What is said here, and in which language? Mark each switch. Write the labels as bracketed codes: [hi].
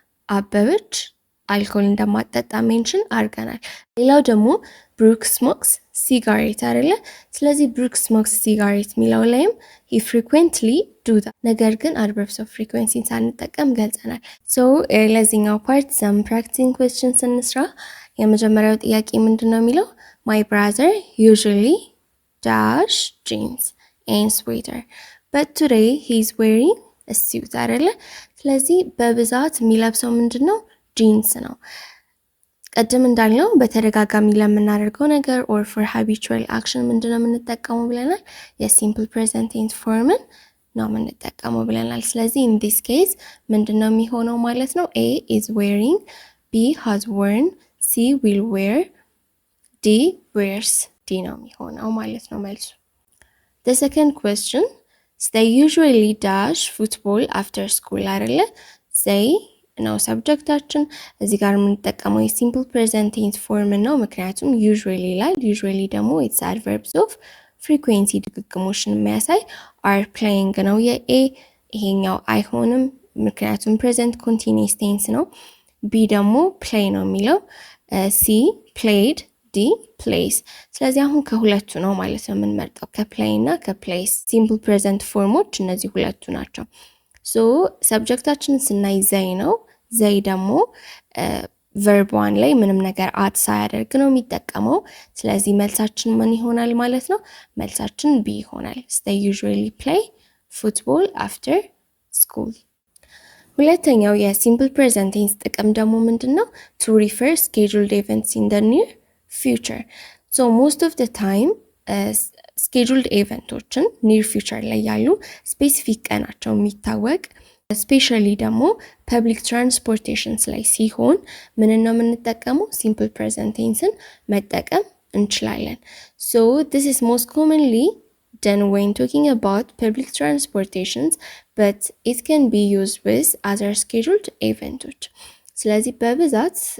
[am] አበብች አልኮል እንደማትጠጣ ሜንሽን አድርገናል። ሌላው ደግሞ ብሩክ ስሞክስ ሲጋሬት አይደለ? ስለዚህ ብሩክ ስሞክስ ሲጋሬት የሚለው ላይም [en] he frequently do that። [am] ነገር ግን adverbs of frequency ሳንጠቀም ገልጸናል። so ለዚህኛው ፓርት [en] some practicing questions [am] እንስራ። የመጀመሪያው ጥያቄ ምንድነው የሚለው? [en] my brother usually dash jeans and sweater but today he's wearing a suit [am] አይደለ? ስለዚህ በብዛት የሚለብሰው ምንድነው? ጂንስ ነው። ቀደም እንዳልነው በተደጋጋሚ ለምናደርገው ነገር [en] or for habitual action [am] ምንድነው የምንጠቀመው ብለናል? የሲምፕል ፕሬዘንት ቴንስ ፎርምን ነው የምንጠቀመው ብለናል። ስለዚህ [en] in this case [am] ምንድነው የሚሆነው ማለት ነው? [en] A is wearing, B has worn, C will wear, D wears። [am] D ነው የሚሆነው ማለት ነው መልሱ። [en] The second question, they usually dash football after school [am] አይደለ? they ነው ሰብጀክታችን። እዚህ ጋር የምንጠቀመው የሲምፕል ፕሬዘንት ቴንስ ፎርም ነው፣ ምክንያቱም usually ይላል። usually ደግሞ [en] it's adverbs of frequency [am] ድግግሞሽን የሚያሳይ are playing ነው የኤ። ይሄኛው አይሆንም ምክንያቱም ፕሬዘንት ኮንቲኒየስ ቴንስ ነው። ቢ ደግሞ play ነው የሚለው። ሲ played፣ ዲ plays። ስለዚህ አሁን ከሁለቱ ነው ማለት ነው የምንመርጠው፣ ከplay እና ከplays። ሲምፕል ፕሬዘንት ፎርሞች እነዚህ ሁለቱ ናቸው። ሶ ሰብጀክታችንን ስናይ ዘይ ነው። ዘይ ደግሞ ቨርብ ዋን ላይ ምንም ነገር አድ ሳያደርግ ነው የሚጠቀመው። ስለዚህ መልሳችን ምን ይሆናል ማለት ነው? መልሳችን ቢ ይሆናል። [en] they usually play football after school። [am] ሁለተኛው የሲምፕል ፕሬዘንት ቴንስ ጥቅም ደግሞ ምንድነው? [en] to refer scheduled events in the near future. so most of the time scheduled [am] ኢቨንቶችን ኒር ፊውቸር ላይ ያሉ ስፔሲፊክ ቀናቸው የሚታወቅ ስፔሻሊ ደግሞ ፐብሊክ ትራንስፖርቴሽንስ ላይ ሲሆን ምን ነው የምንጠቀመው? [en] ሲምፕል ፕሬዘንት ቴንስን [am] መጠቀም እንችላለን። [en] so this is most commonly done when talking about public transportations but it can be used with other scheduled events። [am] ስለዚህ በብዛት